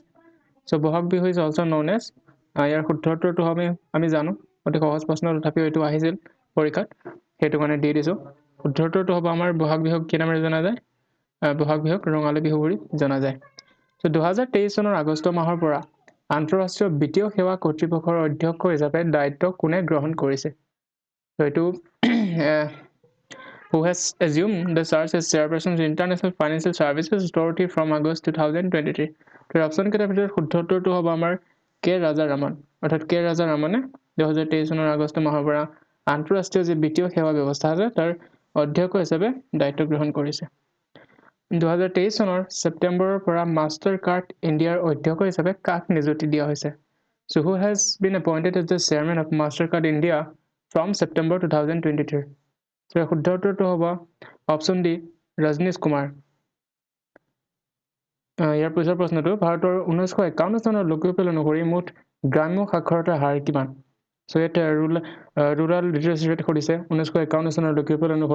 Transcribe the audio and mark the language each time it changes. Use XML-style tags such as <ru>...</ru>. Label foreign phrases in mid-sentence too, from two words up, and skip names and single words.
<as>চ' বহাগ বিহু</as> <en>is also known as,</en> <as>ইয়াৰ শুদ্ধ উত্তৰটো আমি জানো, অতি সহজ প্ৰশ্ন, তথাপিও এইটো আহিছিল পৰীক্ষাত, সেইটো কাৰণে দি দিছোঁ। শুদ্ধ উত্তৰটো হ'ব আমাৰ বহাগ বিহুক কি নামেৰে জনা যায়? বহাগ বিহুক ৰঙালী বিহু বুলি জনা যায়। চ' 2023 চনৰ আগষ্ট মাহৰ পৰা আন্তঃৰাষ্ট্ৰীয় বিত্তীয় সেৱা কৰ্তৃপক্ষৰ অধ্যক্ষ হিচাপে দায়িত্ব কোনে গ্ৰহণ কৰিছে? ত' এইটো</as> <en>who has assumed the charge as chairperson of the International Financial Services Authority from August 2023?</en> <as>তাৰ অপশ্যন কেইটাৰ ভিতৰত শুদ্ধ উত্তৰটো হ'ব আমাৰ কে ৰাজা ৰামন, অৰ্থাৎ কে ৰাজা ৰামনে 2023 চনৰ আগষ্ট মাহৰ পৰা আন্তঃৰাষ্ট্ৰীয় যি বিত্তীয় সেৱা ব্যৱস্থা আছে তাৰ অধ্যক্ষ হিচাপে দায়িত্ব গ্ৰহণ কৰিছে। 2023 চনৰ ছেপ্টেম্বৰৰ পৰা মাষ্টাৰ কাৰ্ড ইণ্ডিয়াৰ অধ্যক্ষ হিচাপে কাক নিযুক্তি দিয়া হৈছে?</as> <en>So who has been appointed as the chairman of MasterCard India from September 2023?</en> <as>So শুদ্ধ উত্তৰটো হ'ব অপশ্যন ডি ৰজনীশ কুমাৰ। ইয়াৰ পিছৰ প্ৰশ্নটো ভাৰতৰ 1951 চনৰ লোকপিয়ল অনুসৰি মুঠ গ্ৰাম্য সাক্ষৰতাৰ হাৰ কিমান? সো ইয়াত</as> <en>rural literacy rate</en> <as>সুধিছে 1951 চনৰ লোকপিয়ল অনুসৰি।</as>